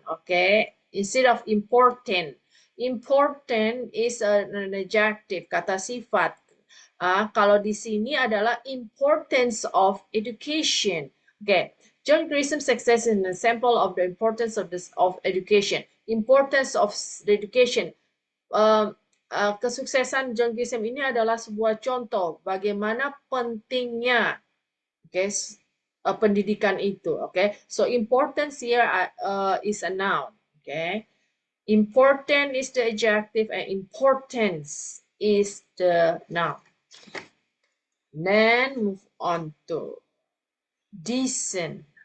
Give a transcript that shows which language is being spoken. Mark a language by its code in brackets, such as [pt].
[en] Okay, instead of important. Important is an adjective, [id] kata sifat. Kalau di sini adalah [en] importance of education. Okay, John Grisham success is an example of the importance of education. Importance of the education. [id] Kesuksesan John Grisham ini adalah sebuah contoh bagaimana pentingnya, okay, pendidikan itu. [en] Okay, so importance here is a noun. Okay, important is the adjective and importance is the noun. Then move on to decent.